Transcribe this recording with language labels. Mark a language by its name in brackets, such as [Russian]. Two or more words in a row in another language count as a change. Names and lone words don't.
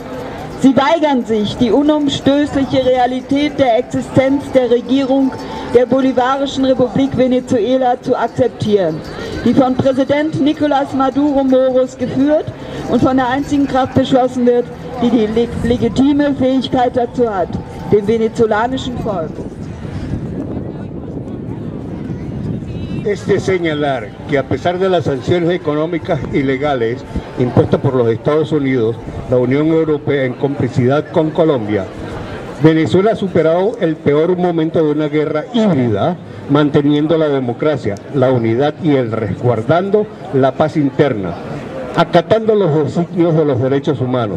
[German] Sie weigern sich, die unumstößliche Realität der Existenz der Regierung der Bolivarischen Republik Venezuela zu akzeptieren, die von Präsident Nicolás Maduro Moros geführt und von der einzigen Kraft beschlossen wird, die die legitime Fähigkeit dazu hat, dem venezolanischen Volk. [Spanish] Es de señalar que a pesar de las sanciones económicas y legales impuestas por los Estados Unidos, la Unión Europea en complicidad con Colombia, Venezuela ha superado el peor momento de una guerra híbrida, manteniendo la democracia, la unidad y el resguardando la paz interna, acatando los designios de los derechos humanos.